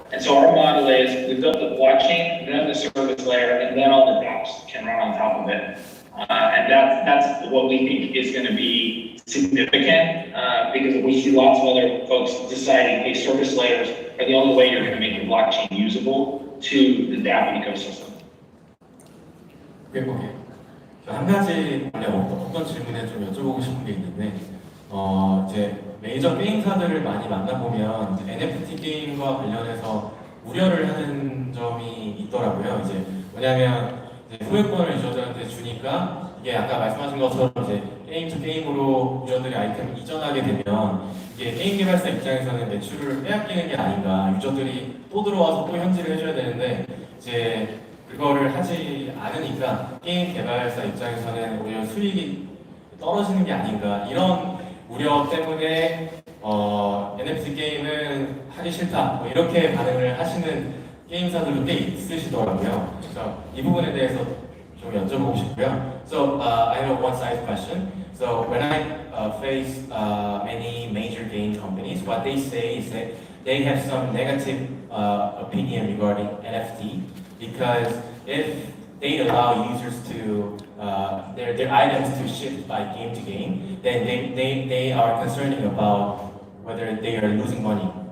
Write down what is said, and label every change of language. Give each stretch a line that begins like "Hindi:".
English: And so our model is we built the blockchain, then the service layer, and then all the dApps can run on top of it. And that's what we think is going to be significant because we see lots of other folks deciding, hey, service layers are the only way you're going to make your blockchain usable to the dApp ecosystem.
Korean: 오케이. 한 가지 어떤 질문에 좀 여쭤보고 싶은 게 있는데, 이제 메이저 게임사들을 많이 만나보면 NFT 게임과 관련해서 우려를 하는 점이 있더라고요. 이제 뭐냐면 이제 소유권을 유저들한테 주니까 이게 아까 말씀하신 것처럼 이제 게임 투 게임으로 유저들이 아이템을 이전하게 되면 이게 게임 개발사 입장에서는 매출을 빼앗기는 게 아닌가. 유저들이 또 들어와서 또 현질을 해줘야 되는데 이제 그거를 하지 않으니까 게임 개발사 입장에서는 오히려 수익이 떨어지는 게 아닌가. 이런 우려 때문에 NFT 게임은 하기 싫다. 뭐 이렇게 반응을 하시는 게임사들도 꽤 있으시더라고요. 그래서 이 부분에 대해서 좀 여쭤보고 싶고요.
English: So I have a one-side question. So when I face many major game companies, what they say is that they have some negative opinion regarding NFT because if they allow users to their items to shift by game to game, then they are concerning about whether they are losing money.